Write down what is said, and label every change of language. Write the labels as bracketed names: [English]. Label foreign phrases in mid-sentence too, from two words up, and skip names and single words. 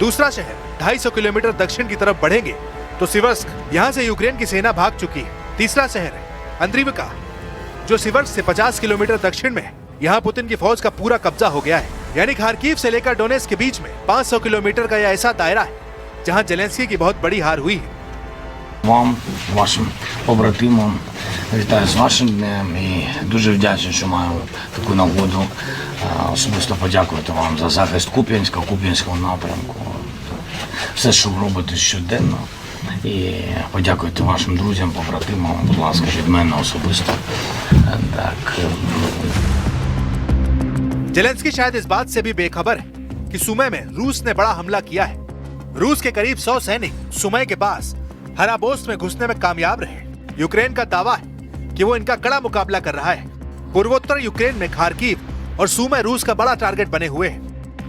[Hindi] दूसरा शहर 250 किलोमीटर दक्षिण की तरफ बढ़ेंगे तो सिवर्स्क, यहाँ से यूक्रेन की सेना भाग चुकी है। तीसरा शहर है अंद्रीवका, जो सिवर्स्क से 50 किलोमीटर दक्षिण में है। यहाँ पुतिन की फौज का पूरा कब्जा हो गया है। यानी खार्किव से लेकर डोनेत्स्क के बीच में 500 किलोमीटर का यह ऐसा दायरा है जहाँ जेलेंस्की की बहुत बड़ी हार हुई है। [Ukrainian] Вам, вашим побратимам, вітаю з вашим днем і дуже вдячний, що маю таку нагоду особисто подякувати вам за захист Куп'янського напрямку. Все, що ви робите щоденно. І подякуйте вашим друзям, побратимам, будь ласка, від мене особисто. Так. [Hindi] जेलेंस्की शायद इस बात से भी बेखबर है कि सुमे में रूस ने बड़ा हमला किया है। रूस के करीब 100 सैनिक सुमे के पास हराबोस्ट में घुसने में कामयाब रहे। यूक्रेन का दावा है कि वो इनका कड़ा मुकाबला कर रहा है। पूर्वोत्तर यूक्रेन में खार्किव और सुमे रूस का बड़ा टारगेट बने हुए हैं।